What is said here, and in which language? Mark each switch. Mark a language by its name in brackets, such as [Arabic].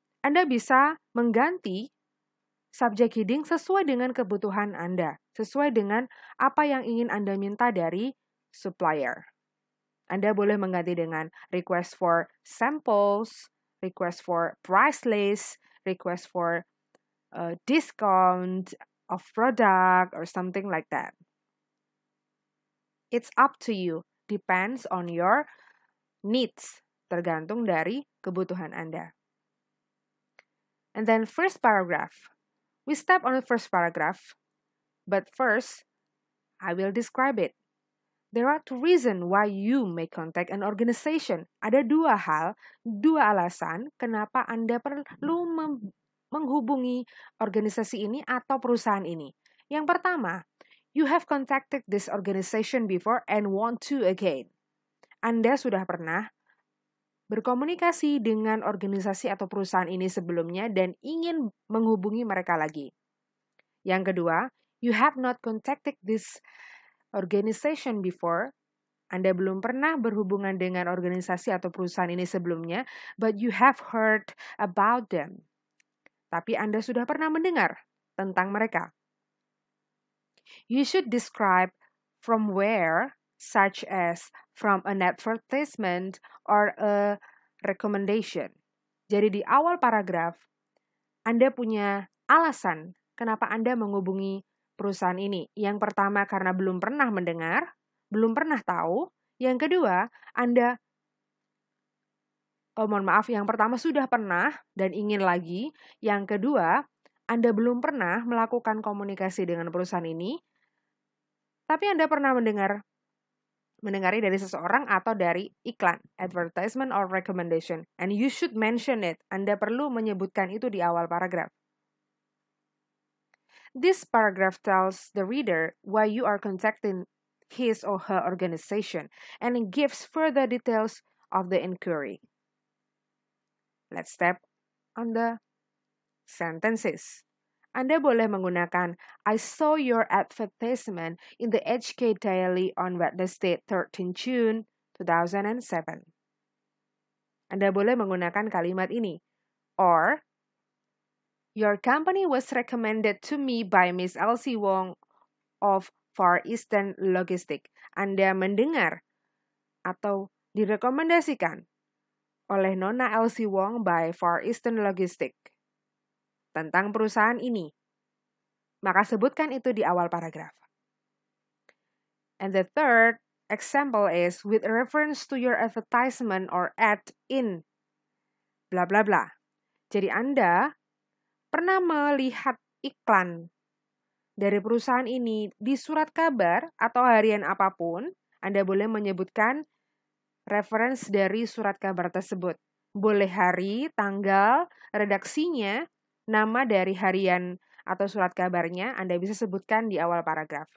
[Indonesian] Anda bisa mengganti subject heading sesuai dengan kebutuhan Anda, sesuai dengan apa yang ingin Anda minta dari supplier. Anda boleh mengganti dengan [English] request for samples, request for price list, request for discount of product or something like that. It's up to you, depends on your needs, [Indonesian] tergantung dari kebutuhan Anda. [English] And then first paragraph. We step on the first paragraph, but first, I will describe it. There are two reasons why you may contact an organization. [Indonesian] Ada dua alasan kenapa Anda perlu menghubungi organisasi ini atau perusahaan ini. Yang pertama, [English] you have contacted this organization before and want to again. [Indonesian] Anda sudah pernah berkomunikasi dengan organisasi atau perusahaan ini sebelumnya dan ingin menghubungi mereka lagi. Yang kedua, [English] you have not contacted this organization before. [Indonesian] Anda belum pernah berhubungan dengan organisasi atau perusahaan ini sebelumnya, [English] but you have heard about them. [Indonesian] Tapi Anda sudah pernah mendengar tentang mereka. [English] You should describe from where, such as from an advertisement or a recommendation. [Indonesian] Jadi di awal paragraf, Anda punya alasan kenapa Anda menghubungi perusahaan ini. Yang pertama karena belum pernah mendengar, belum pernah tahu. Yang kedua, yang pertama sudah pernah dan ingin lagi. Yang kedua, Anda belum pernah melakukan komunikasi dengan perusahaan ini, tapi Anda pernah mendengarnya dari seseorang atau dari iklan, [English] advertisement or recommendation. And you should mention it. [Indonesian] Anda perlu menyebutkan itu di awal paragraf. [English] This paragraph tells the reader why you are contacting his or her organization and it gives further details of the inquiry. Let's step on the sentences. [Indonesian] Anda boleh menggunakan [English] I saw your advertisement in the HK Daily on Wednesday, 13 June 2007. [Indonesian] Anda boleh menggunakan kalimat ini. [English] Or, your company was recommended to me by Miss Elsie Wong of Far Eastern Logistics. [Indonesian] Anda mendengar atau direkomendasikan oleh Nona Elsie Wong by Far Eastern Logistics tentang perusahaan ini. Maka sebutkan itu di awal paragraf. [English] And the third example is with reference to your advertisement or ad in bla bla bla. [Indonesian] Jadi Anda pernah melihat iklan dari perusahaan ini di surat kabar atau harian apapun, Anda boleh menyebutkan reference dari surat kabar tersebut. Boleh hari, tanggal, redaksinya, nama dari harian atau surat kabarnya, Anda bisa sebutkan di awal paragraf.